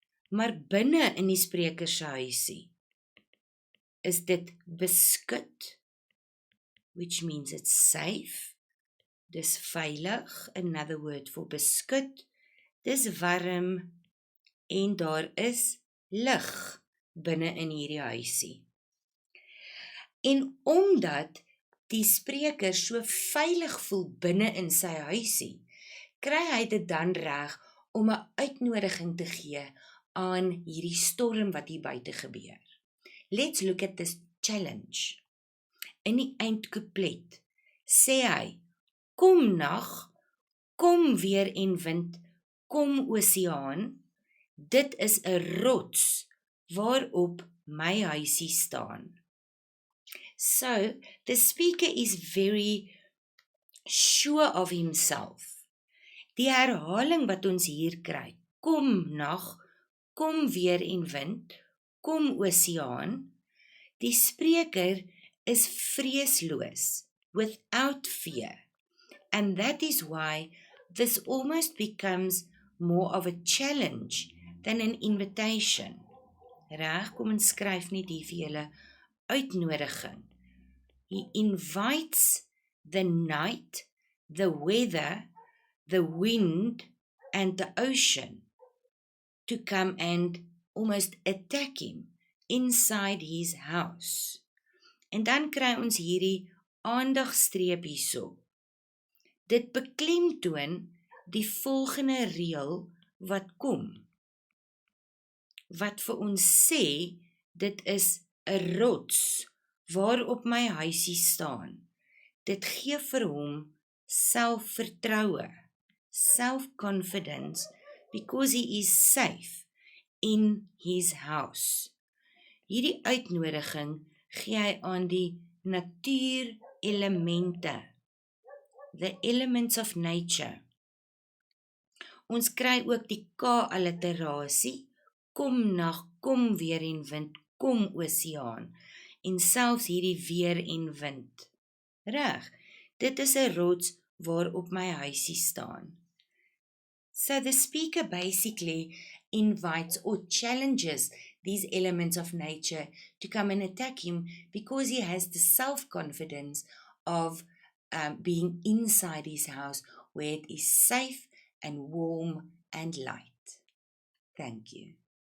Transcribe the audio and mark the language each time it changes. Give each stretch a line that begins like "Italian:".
Afrikaans: Maar binne in die spreker se huisie is dit beskut,
English: which means it's safe,
Afrikaans: dis veilig, another word for beskut, dis warm, en daar is lig binne in hierdie huisie. En omdat die spreker so veilig voel binne in sy huisie, kry hy dit dan reg om 'n uitnodiging te gee aan hierdie storm wat hier buite gebeur.
English: Let's look at this challenge.
Afrikaans: In die eindcouplet sê hy, kom nag, kom weer en wind, kom oseaan, dit is 'n rots waarop my huisie staan.
English: So, the speaker is very sure of himself.
Afrikaans: Die herhaling wat ons hier kry, kom nag, kom weer en wind, kom oseaan, die spreker is vreesloos,
English: without fear. And that is why this almost becomes more of a challenge than an invitation.
Afrikaans: Reg, kom en skryf net hier vir julle uitnodiging.
English: He invites the night, the weather, the wind and the ocean to come and almost attack him inside his house.
Afrikaans: En dan kry ons hierdie aandagstreep hierso. Dit beklemtoon die volgende reël wat kom, wat vir ons sê, dit is 'n rots waarop my huisie staan. Dit gee vir hom selfvertroue,
English: self-confidence, because he is safe in his house.
Afrikaans: Hierdie uitnodiging gee hy aan die natuurelemente,
English: the elements of nature,
Afrikaans: Ons kry ook die K-alliterasie, kom nag, kom weer en wind, kom oseaan, en selfs hierdie weer en wind. Reg, dit is 'n rots waarop my huisie staan.
English: So the speaker basically invites or challenges these elements of nature to come and attack him because he has the self-confidence of being inside his house where it is safe and warm and light. Thank you.